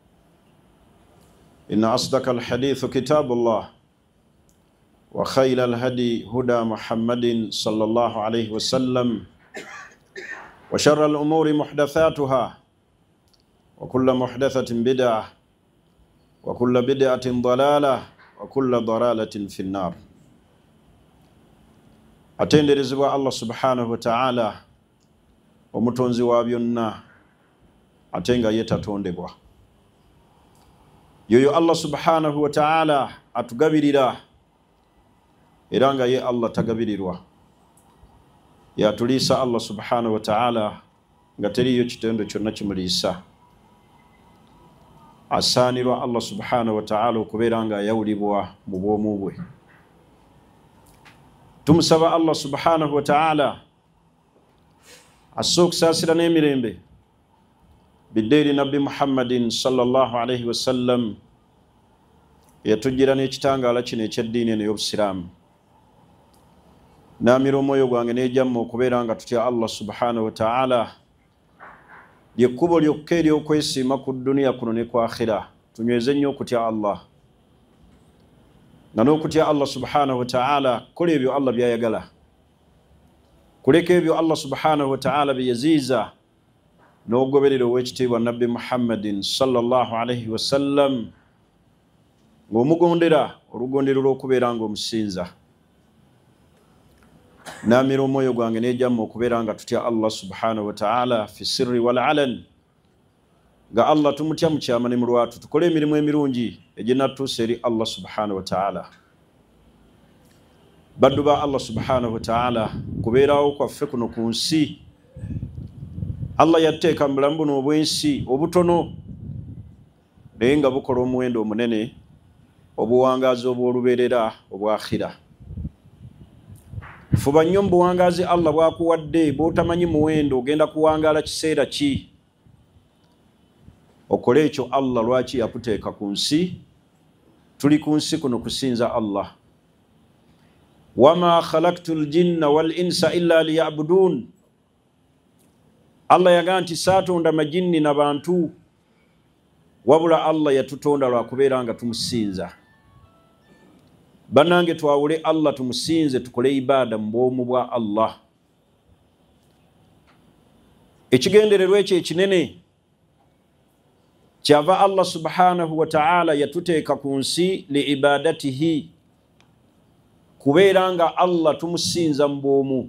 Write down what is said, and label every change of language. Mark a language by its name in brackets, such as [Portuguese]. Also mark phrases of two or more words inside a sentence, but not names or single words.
[Arabic] إن أصدق الحديث كتاب الله وخير الهدي هدى محمد صلى الله عليه وسلم وشر الأمور محدثاتها وكل محدثة بدعة وكل بدعة ضلالة وكل ضلالة في النار. [Ganda] Atenderezebwa [Arabic] الله سبحانه وتعالى [Ganda] omutonzi wa byonna atenga yetatondebwa. Yoyo [Arabic] الله سبحانه وتعالى [Ganda] atugabirira era nga ye Allah tagabirirwa. Yatulisa [Arabic] الله سبحانه وتعالى [Ganda] nga teriyo kitendo kyonna kimuliisa. Asaanirwa [Arabic] الله سبحانه وتعالى [Ganda] okubeera nga yawulibwa mu bwomu bwe. Tumusaba [Arabic] الله سبحانه وتعالى [Ganda] asookusaasira n'emirembe biddeeri Nabbi [Arabic] محمدٍ صلى الله عليه وسلم [Ganda] yatujjira n'ekitangaala kino eky'eddiini eno y'Obusiraamu. Naamira omwoyo gwange n'ejjamma okubeera nga tutya [Arabic] الله سبحانه وتعالى [Ganda] lyekkubo lyokka ery'okwesiima ku dduniya kuno ne ku akhira. Tunyweze nnyo okutya Allah nga n'okutya [Arabic] الله سبحانه وتعالى [Ganda] kola ebyo Allah byayagala, kuleka ebyo [Arabic] الله سبحانه وتعالى [Ganda] byeyaziiza, n'ogoberera ow'ekitiibwa Nabbi [Arabic] محمدٍ صلى الله عليه وسلم [Ganda] ng'omugondera olugondero lw'okubeera nga omusinza. Naamira omwoyo gwange n'ejjamma okubeera nga tutya [Arabic] الله سبحانه وتعالى في السر والعلن, [Ganda] nga Allah tumutya mu kyama ne mu lwatu, tukole emirimu emirungi eginatuusa eri [Arabic] الله سبحانه وتعالى. [Ganda] Baddu ba [Arabic] الله سبحانه وتعالى, [Ganda] kubeerawo kwaffe kuno ku nsi Allah yateeka mu bulamu buno obw'ensi obutono naye nga bukola omuwendo omunene obuwangaazi obw'olubeerera obwakhira. Fuba nnyo mu buwangaazi Allah bwakuwadde bw'otamanyi muwendo ogenda kuwangaala kiseera ki. Okole ekyo Allah lwaki yakuteeka ku nsi. Tuli ku nsi kuno kusinza Allah. [Arabic] وما خلقت الجن والإنس إلا ليعبدون. [Ganda] Allah yagaa nti saatonda majinni na bantu wabula Allah yatutonda lwakubeera nga tumusinza. Bannange twawule Allah tumusinze, tukole ibaada mu bwomu bwa Allah. Ekigendererwa ekyo ekinene kyava [Arabic] الله سبحانه وتعالى [Ganda] yatuteeka ku nsi [Arabic] لعبادته, [Ganda] kubeera nga Allah tumusinza mu bwomu.